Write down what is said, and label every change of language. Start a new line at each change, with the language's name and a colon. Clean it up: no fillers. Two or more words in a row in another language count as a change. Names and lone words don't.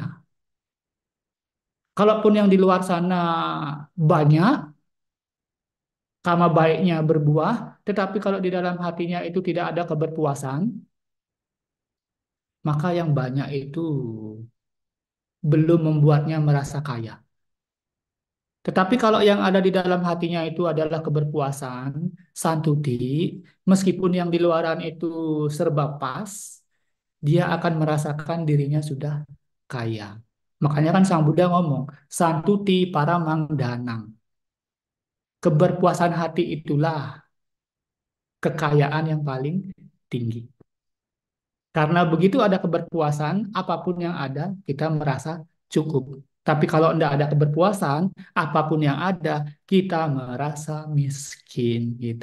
Indonesian: Kalaupun yang di luar sana banyak, karma baiknya berbuah, tetapi kalau di dalam hatinya itu tidak ada keberpuasan, maka yang banyak itu belum membuatnya merasa kaya. Tetapi kalau yang ada di dalam hatinya itu adalah keberpuasan, santuti, meskipun yang di luaran itu serba pas, dia akan merasakan dirinya sudah kaya. Makanya kan Sang Buddha ngomong,
Pali: santuti paramang danang.
Indonesian: Keberpuasan hati itulah kekayaan yang paling tinggi. Karena begitu ada keberpuasan, apapun yang ada, kita merasa cukup. Tapi kalau tidak ada keberpuasan, apapun yang ada, kita merasa miskin gitu.